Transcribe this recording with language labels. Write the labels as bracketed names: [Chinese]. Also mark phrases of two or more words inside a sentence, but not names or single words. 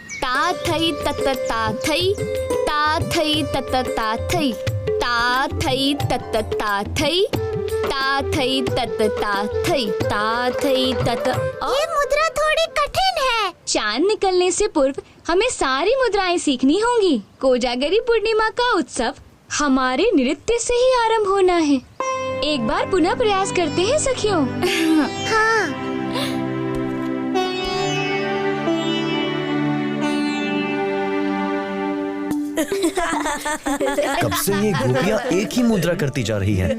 [Hindi] ता थई तत ता थई, ता थई तत ता थई, ता थई तत ता थई, ता थई तत ता थई, ता थई तत। ये मुद्रा थोड़ी कठिन है। चांद निकलने से पूर्व हमें सारी मुद्राएं सीखनी होंगी। कोजागरी पूर्णिमा का उत्सव हमारे नृत्य से ही आरंभ होना है। एक बार पुनः प्रयास करते हैं सखियों। हाँ। कब से ये गोपियाँ एक ही मुद्रा करती जा रही हैं।